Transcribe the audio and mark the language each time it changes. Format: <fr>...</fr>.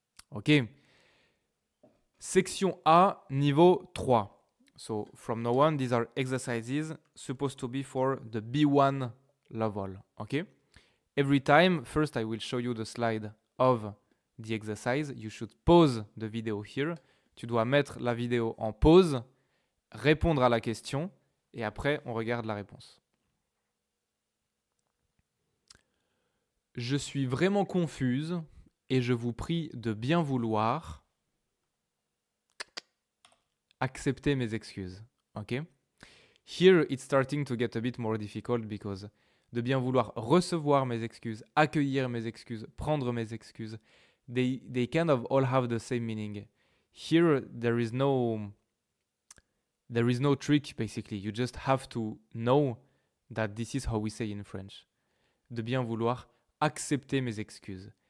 <en>Ok. Section A, niveau 3. So from now on, these are exercises supposed to be for the B1 level. Okay. Every time, first I will show you the slide of the exercise. You should pause the video here.</en> <fr>Tu dois mettre la vidéo en pause, répondre à la question, et après on regarde la réponse. Je suis vraiment confuse et je vous prie de bien vouloir accepter mes excuses.</fr> <en>Okay? Here it's starting to get a bit more difficult because</en> <fr>de bien vouloir recevoir mes excuses,</fr> <en>accueillir mes excuses, prendre mes excuses, they kind of all have the same meaning. Here there is no trick basically. You just have to know that this is how we say in French.</en> <fr>De bien vouloir accepter mes excuses.</fr>